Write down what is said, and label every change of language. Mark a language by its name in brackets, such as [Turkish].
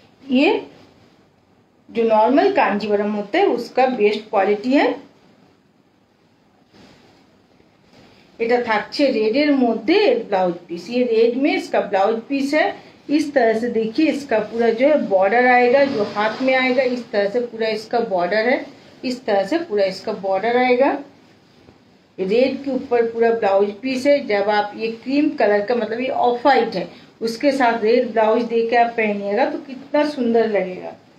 [Hindi] ये जो नॉर्मल कांजीवरम होता है उसका बेस्ट क्वालिटी है। [Bangla] এটা থাকছে রেডের মধ্যে ब्लाउज पीस। [Hindi] ये रेड में इसका ब्लाउज पीस है। इस तरह से देखिए इसका पूरा जो है बॉर्डर आएगा, जो हाथ में आएगा इस तरह से पूरा इसका बॉर्डर है। इस तरह से पूरा इसका बॉर्डर आएगा। रेड के ऊपर पूरा ब्लाउज पीस है। जब आप ये क्रीम कलर का मतलब ये ऑफ वाइट है, उसके साथ रेड ब्लाउज देके आप पहनिएगा तो कितना सुंदर लगेगा।